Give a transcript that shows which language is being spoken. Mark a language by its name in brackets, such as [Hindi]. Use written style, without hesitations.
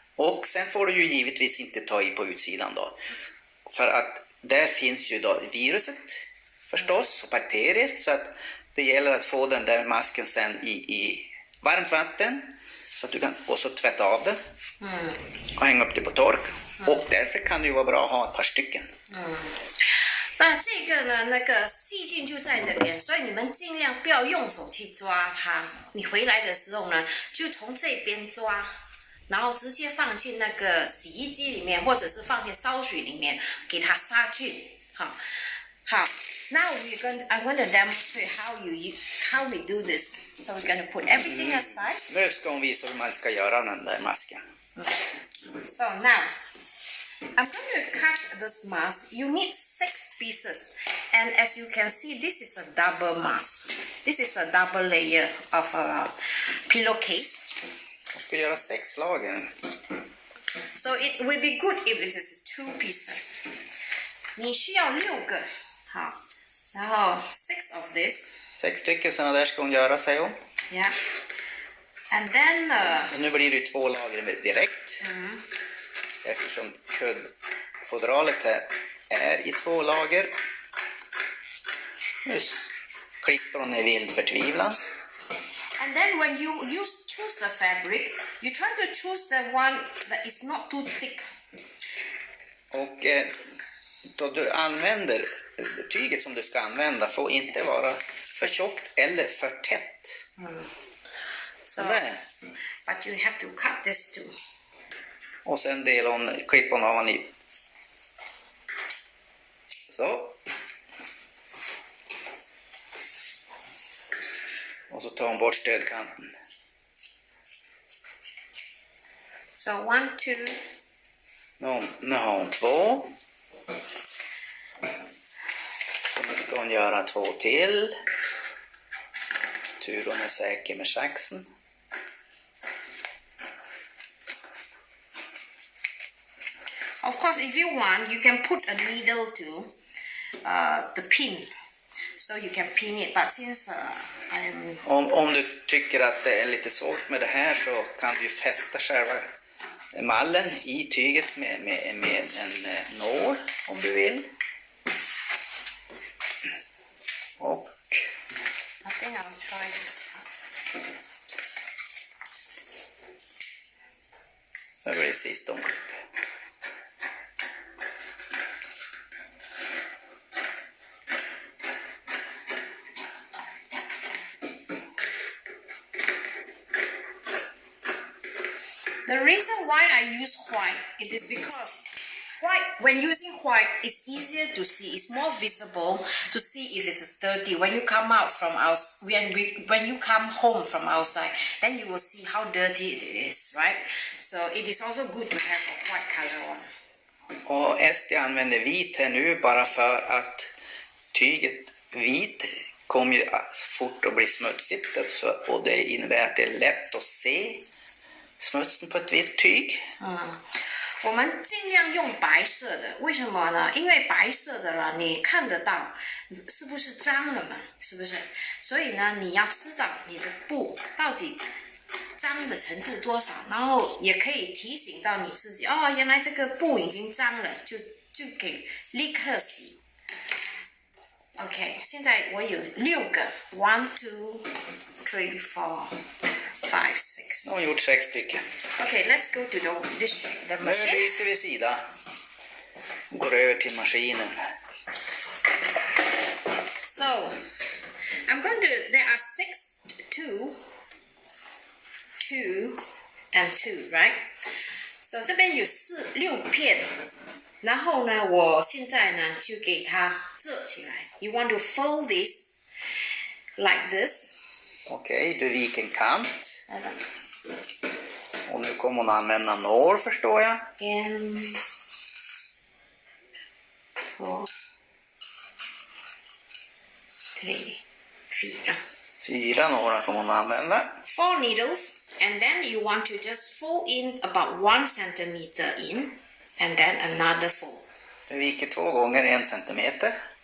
[Swedish] Och sen får du ju givetvis inte ta i på utsidan då, för att där finns ju då viruset förstås och bakterier, så att det gäller att få den där masken sen i varmt vatten, så att du kan också tvätta av den och hänga upp det på tork. Och därför kan det ju vara bra att ha ett par stycken. [Chinese] 那这个呢，那个细菌就在这边，所以你们尽量不要用手去抓它。你回来的时候呢，就从这边抓，然后直接放进那个洗衣机里面，或者是放进烧水里面，给它杀菌。好，好。 [English] Now I'm going to demonstrate how we do this. So we're going to put everything aside. [Swedish] Nu ska hon visa hur man ska göra den där masken. [English] So now, I'm going to cut this mask. You need 6 pieces. And as you can see, this is a double mask. This is a double layer of a pillowcase. [Swedish] Jag ska göra 6 lager. [English] So it will be good if it is 2 pieces. [Chinese] 你需要6个。好，然后 [English] 6 of this. [Swedish] 6 stycken sådana där ska hon göra, säger hon. [English] Yeah. And then... [Swedish] nu blir det 2 lager direkt. Eftersom kuddfodralet här är i 2 lager. Nu klipper hon i vild förtvivlan. [English] And then when you choose the fabric, you try to choose the one that is not too thick. [Swedish] Och då du använder tyget som du ska använda får inte vara för tjockt eller för tätt. [English] So, [Swedish] Där. [English] but you have to cut this too. [Swedish] Och sen klippa av i. Så. Och så tar hon bort stödkanten. [English] So 1, 2. [Swedish] Nu har hon 2. Så nu ska hon göra 2 till. Tur hon är säker med saxen. [English] Of course, if you want, you can put a needle to the pin, so you can pin it. But since I'm... [Swedish] Om du tycker att det är lite svårt med det här så kan du fästa själva mallen i tyget med en nål om du vill. Och [English] I think I'll try this. [Swedish] det blir sist om. [English] The reason why I use white, it is because when using white, it's easier to see. It's more visible to see if it is dirty. When you come out from when you come home from outside, then you will see how dirty it is, right? So it is also good to have a white color on. [Swedish] Och Esti använder vit här nu bara för att tyget vit kommer ju fort att bli smutsigt. Och det innebär att det är lätt att se smutsen på ett vitt tyg. [Chinese] 我们尽量用白色的，为什么呢？因为白色的了，你看得到是不是脏了嘛？是不是？所以呢，你要知道你的布到底脏的程度多少，然后也可以提醒到你自己，哦，原来这个布已经脏了，就给立刻洗。 [English] OK， [Chinese] 现在我有6个 [English] ，1, 2, 3, 4, 5, 6. [Swedish] Nu har hon gjort 6 stycken. [English] Okay, let's go to the [Swedish] Nu [English] machine. [Swedish] byter vi sida. Går över till maskinen. [English] So, I'm going to, there are 6, 2, 2, and 2, right? [Chinese] So 这边有6片，然后呢，我现在呢就给它折起来。 [English] You want to fold this like this? [Swedish] Okej, du viker en kant. Och nu kommer hon använda nål förstår jag. [English] 1, 2, 3, 4. [Swedish] 4 nålar kommer hon använda. [English] 4 needles, and then you want to just fold in about 1 centimeter in, and then another fold. [Swedish] Du viker 2 gånger 1 centimeter.